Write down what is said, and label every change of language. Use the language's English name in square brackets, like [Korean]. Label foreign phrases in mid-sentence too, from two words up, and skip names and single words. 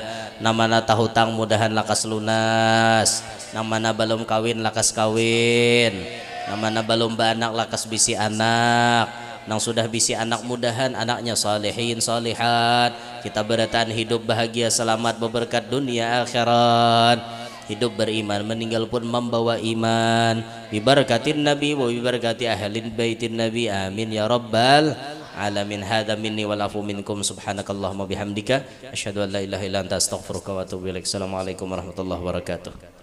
[Banjar] Namana tahutang mudahan lakas lunas, namana balum kawin lakas kawin, namana balum baanak lakas bisi anak, nang sudah bisi anak mudahan anaknya salihin salihat. Kita barataan hidup bahagia selamat berberkat dunia akhirat. [Indonesian] Hidup beriman, meninggal pun membawa iman. [Arabic] ببركة النبي وببركة أهل بيت النبي. آمين يا رب العالمين. هذا مني والعفو منكم. سبحانك اللهم وبحمدك أشهد أن لا إله إلا أنت أستغفرك وأتوب إليك. السلام عليكم ورحمة الله وبركاته.